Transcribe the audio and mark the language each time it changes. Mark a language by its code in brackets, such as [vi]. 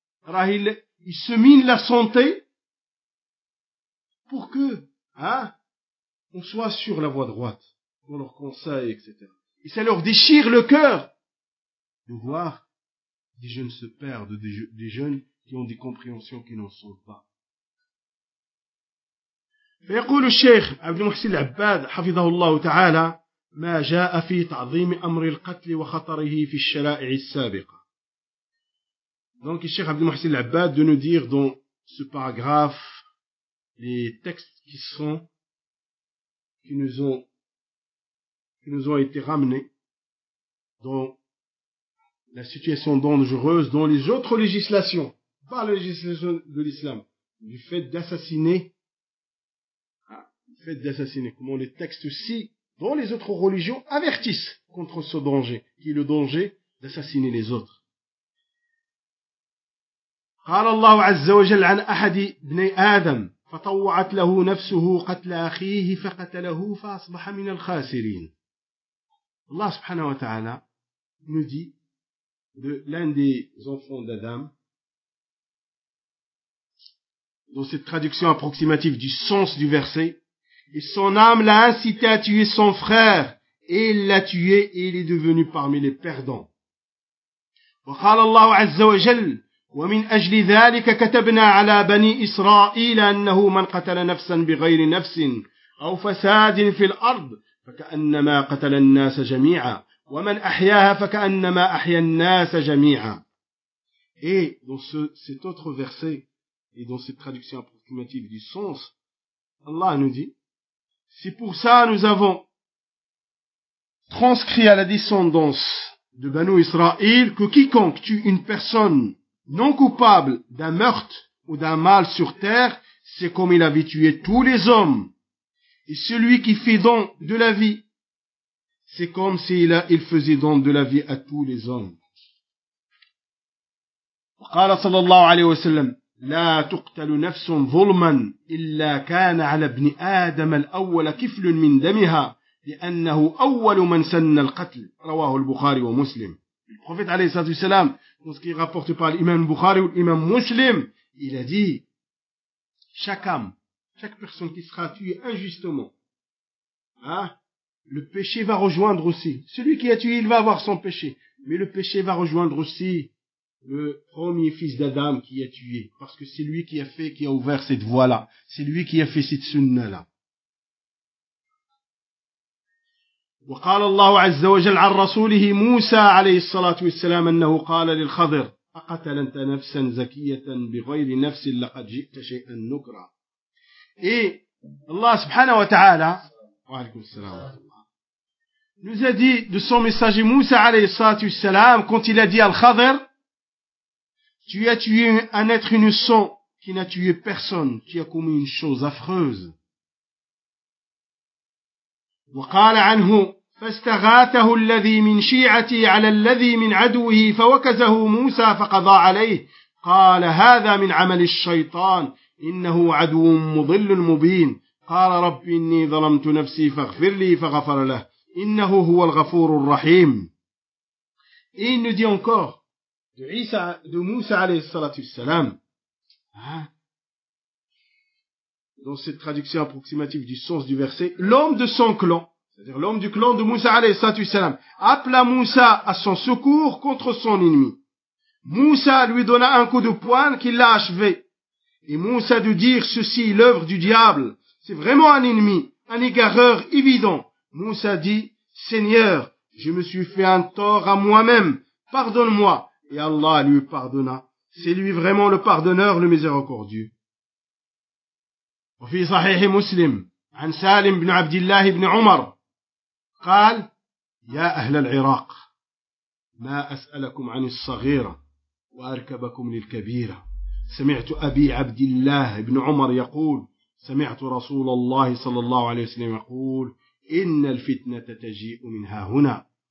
[fr] Il se mine la santé pour que, hein, on soit sur la voie droite, dans leurs conseils, etc. Et ça leur déchire le cœur de voir des jeunes se perdre, des jeunes qui ont des compréhensions qui n'en sont pas. [ar] يقول الشيخ عبد المحسن العباد حفظه الله تعالى ما جاء في تعظيم أمر القتل وخطره في الشرائع السابقة. [fr] Donc le Cheikh Abd al-Muhsin al-Abbad de nous dire dans ce paragraphe les textes qui nous ont été ramenés dans la situation dangereuse dans les autres législations, pas la législation de l'islam, du fait d'assassiner, comment les textes aussi dans les autres religions avertissent contre ce danger, qui est le danger d'assassiner les autres. [ar] قال الله عز وجل عن أحد ابن آدم فطوعت له نفسه قتل أخيه فقتله فأصبح من الخاسرين. الله سبحانه وتعالى [fr] nous dit de l'un des enfants d'Adam dans cette traduction approximative du sens du verset, et son âme l'a incité à tuer son frère, et il l'a tué, et il est devenu parmi les perdants. [ar] وقال الله عز وجل ومن أجل ذلك كتبنا على بني إسرائيل أنه من قتل نفسا بغير نفس أو فساد في الأرض فكأنما قتل الناس جميعا ومن أحياها فكأنما أحيا الناس جميعا. [fr] Et dans cet autre verset et dans cette traduction approximative du sens, Allah nous dit: c'est pour ça nous avons transcrit à la descendance de Banu Israël que quiconque tue une personne non coupable d'un meurtre ou d'un mal sur terre, c'est comme il avait tué tous les hommes. Et celui qui fait don de la vie, c'est comme s'il faisait don de la vie à tous les hommes. [ar] وقال صلى الله عليه وسلم لا تقتل نفس ظلما إلا كان على ابن آدم الأول كفل من دمها لأنه أول من سن القتل رواه البخاري ومسلم. [fr] Le prophète [ar] عليه الصلاة والسلام, [fr] dans ce qui est rapporté par l'imam Bukhari ou l'imam Muslim, il a dit: chaque âme, chaque personne qui sera tuée injustement, le péché va rejoindre aussi. Celui qui a tué, il va avoir son péché, mais le péché va rejoindre aussi le premier fils d'Adam qui a tué, parce que c'est lui qui a fait, qui a ouvert cette voie-là, c'est lui qui a fait cette sunna-là. [ar] وقال الله عز وجل عن رسوله موسى عليه الصلاة والسلام أنه قال للخضر أقتل أنت نفسا زكية بغير نفس لقد جئت شيئا نكرا. إيه الله سبحانه وتعالى وعليكم السلام [fr] nous a dit de son messager موسى [ar] عليه الصلاة والسلام [fr] quand il a dit à الخضر tu as tué un être innocent qui n'a tué personne, qui a commis une chose affreuse. [ar] وقال عنه فاستغاثه الذي من شيعتي على الذي من عدوه فوكزه موسى فقضى عليه قال هذا من عمل الشيطان إنه عدو مضل مبين قال رب إني ظلمت نفسي فاغفر لي فغفر له إنه هو الغفور الرحيم. [fr] Et il nous dit encore de Isa, de Moussa [ar] عليه الصلاة والسلام, [fr] dans cette traduction approximative du sens du verset, l'homme de son clan, c'est-à-dire l'homme du clan de Moussa [ar] alayhi salatu wassalam, [fr] appela Moussa à son secours contre son ennemi. Moussa lui donna un coup de poing qui l'a achevé. Et Moussa de dire ceci, l'œuvre du diable, c'est vraiment un ennemi, un égareur évident. Moussa dit, Seigneur, je me suis fait un tort à moi-même, pardonne-moi. Et Allah lui pardonna. C'est lui vraiment le pardonneur, le miséricordieux. [ar] وفي صحيح مسلم عن سالم بن عبد الله بن عمر قال يا أهل العراق ما أسألكم عن الصغيرة وأركبكم للكبيرة سمعت أبي عبد الله بن عمر يقول سمعت رسول الله صلى الله عليه وسلم يقول إن الفتنة تجيء منها هنا